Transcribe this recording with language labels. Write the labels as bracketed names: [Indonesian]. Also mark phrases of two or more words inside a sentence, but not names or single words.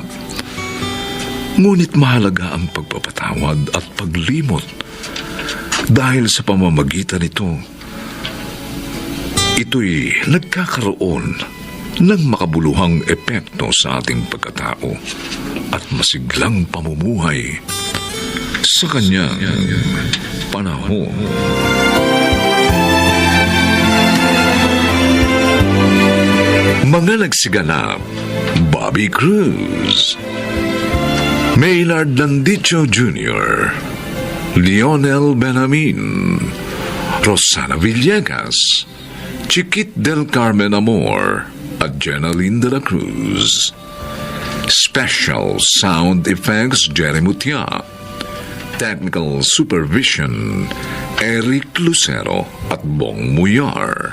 [Filipino] Ngunit mahalaga ang pagpapatawad at paglimot dahil sa pamamagitan nito, ito'y nagkakaroon ng makabuluhang epekto sa ating pagkatao at masiglang pamumuhay sa kanyang panahon. Mga nagsiganap, Bobby Cruz, Maynard Landicho Jr., Lionel Benjamin, Rosana Villegas, Chiquit del Carmen Amor, at Jenaline de la Cruz. [English] Special Sound Effects Jerry Mutia. Technical Supervision Eric Lucero at Bong Muyar.